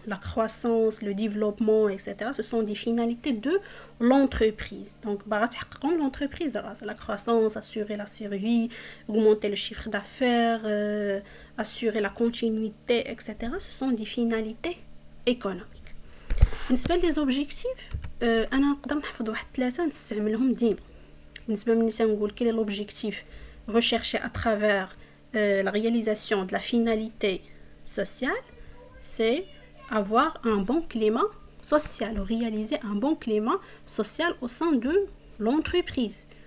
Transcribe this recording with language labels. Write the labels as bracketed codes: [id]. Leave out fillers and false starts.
[fr] La croissance, le développement, etc. Ce sont des finalités de l'entreprise. Donc, l'entreprise, la croissance, assurer la survie, augmenter le chiffre d'affaires, assurer la continuité, etc. Ce sont des finalités économiques. [ar] بالنسبة [fr] les objectifs, [ar] أنا نقدر نحفظ واحد 3 نستعملهم ديما. بالنسبة ملي تنقول [fr] quel est l'objectif recherché à travers la réalisation de la finalité sociale, c'est avoir un bon climat social, ou réaliser un bon climat social au sein de l'entreprise.